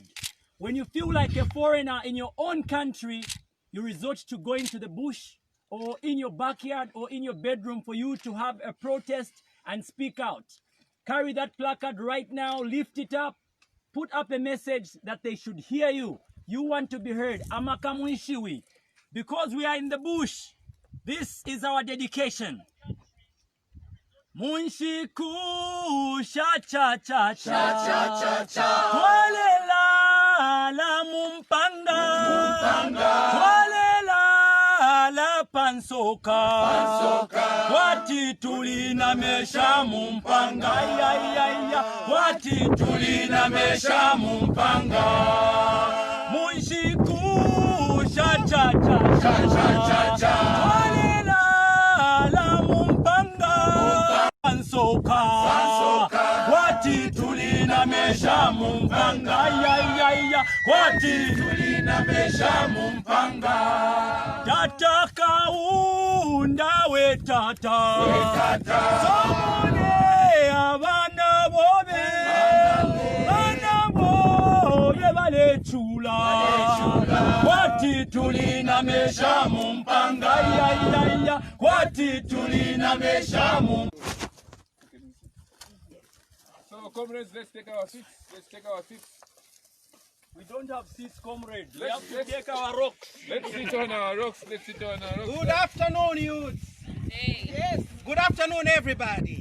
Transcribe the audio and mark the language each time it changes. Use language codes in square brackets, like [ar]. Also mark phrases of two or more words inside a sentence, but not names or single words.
[en] When you feel like a foreigner in your own country, you resort to going to the bush or in your backyard or in your bedroom for you to have a protest and speak out. Carry that placard right now, lift it up, put up a message that they should hear you. You want to be heard. Amakamuishiwi. Because we are in the bush, this is our dedication. [bem] Munshiku cha cha cha cha cha Twalela la mumpanga Twalela la pansoka Wati tulina mesha mumpanga Wati tulina mesha mumpanga Munshiku cha cha cha cha Twalela la mumpanga Pansoka Wati tulina mesha mumpanga Wati tulina mesha mumpanga Tata kaunda we tata Somone abana bobe Bana bobe bale chula Wati tulina mesha mumpanga Wati tulina mesha mumpanga. [en] So, comrades, let's take our seats. Let's take our seats. We don't have seats, comrades. We Let's- have to let's- take our rocks. Let's sit on our rocks. Let's sit on our rocks. Good afternoon, youth. Yes. Good afternoon, everybody.